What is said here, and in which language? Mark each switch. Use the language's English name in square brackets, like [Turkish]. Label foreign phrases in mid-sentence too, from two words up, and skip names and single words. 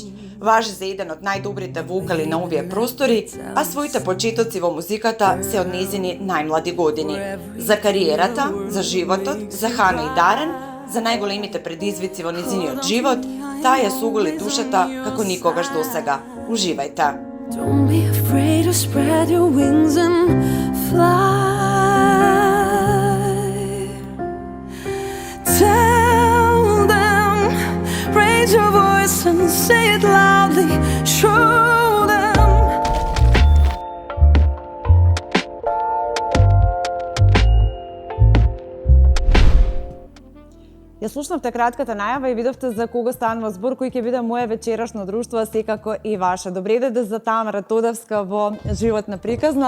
[Macedonian] Важи за еден од најдобрите вокали на овие простори, а своите почетоци во музиката се од незини најмлади години. За кариерата, за животот, за Хана и Дарен, за најголемите предизвици во незиниот живот, таа ја суголи душата како никогаш досега. Уживајте. [English] Don't be afraid to spread your wings and fly. Tell them, raise your voice and say it loudly. Show them. [Macedonian] Ја слушнавте кратката најава и видовте за кого станува збор, кој ќе биде моје вечерашно друштво, секако и ваше. Добре дојде за Тамара Тодевска во животна приказна.